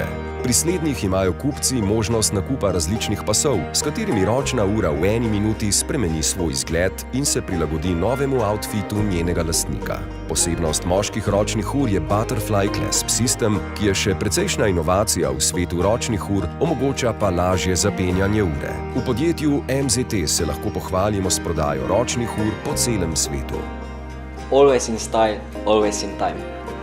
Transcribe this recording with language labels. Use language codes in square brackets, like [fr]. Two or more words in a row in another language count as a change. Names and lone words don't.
[sl] Pri slednjih imajo kupci možnost nakupa različnih pasov, s katerimi ročna ura v eni minuti spremeni svoj izgled in se prilagodi novemu outfitu njenega lastnika. Posebnost moških ročnih ur je Butterfly Clasp System, ki je še precejšnja inovacija v svetu ročnih ur, omogoča pa lažje zapenjanje ure. V podjetju MZT se lahko pohvalimo s prodajo ročnih ur po celem svetu. [en] Always in style, always in time.